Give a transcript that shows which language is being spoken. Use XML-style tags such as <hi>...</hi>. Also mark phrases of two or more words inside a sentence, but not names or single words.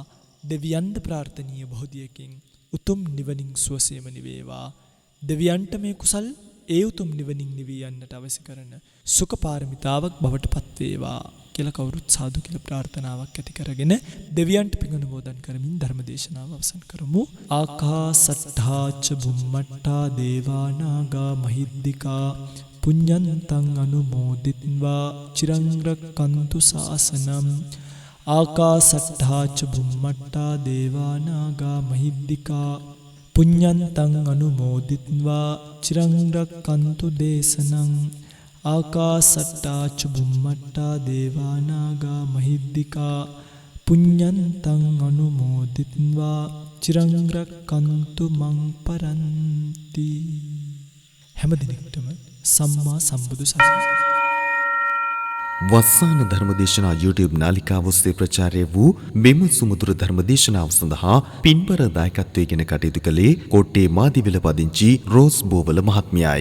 <si>දෙවියන්ද ප්‍රාර්ථනීය බෝධියකින් උතුම් නිවනින් සුවසේම නිවේවා. දෙවියන්ට මේ කුසල් ඒ උතුම් නිවනින් නිවී යන්නට අවශ්‍ය කරන සුඛ පාරමිතාවක් බවට පත් වේවා කියලා කවුරුත් සාදු කියලා ප්‍රාර්ථනාවක් ඇති කරගෙන දෙවියන්ට පින් අනුමෝදන් කරමින් ධර්ම දේශනාව අවසන් කරමු.</si> <pi>ආකාසට්ඨා ච බුම්මට්ඨා දේවා නාග මහිද්దికා පුඤ්ඤන්තං අනුමෝදිත්වා චිරං රක්칸තු ශාසනං. ආකාසට්ඨා ච බුම්මට්ඨා දේවා නාග මහිද්దికා පුඤ්ඤන්තං අනුමෝදිත්වා චිරං රක්칸තු දේශනං. ආකාසට්ඨා ච බුම්මට්ඨා දේවා නාග මහිද්దికා පුඤ්ඤන්තං අනුමෝදිත්වා චිරං රක්칸තු මං පරන්ති.</pi> <si>හැම දිනෙකටම සම්මා සම්බුදු සරණයි. වස්සාන ධර්මදේශනා YouTube නාලිකාව ඔස්සේ ප්‍රචාරය වූ මෙම සුමధుර ධර්මදේශනාව සඳහා පින්බර දායකත්වයෙන් කටයුතු කළේ කෝට්ටේ මාදිවිල පදිංචි රෝස් බෝවල මහත්මියයි.</si>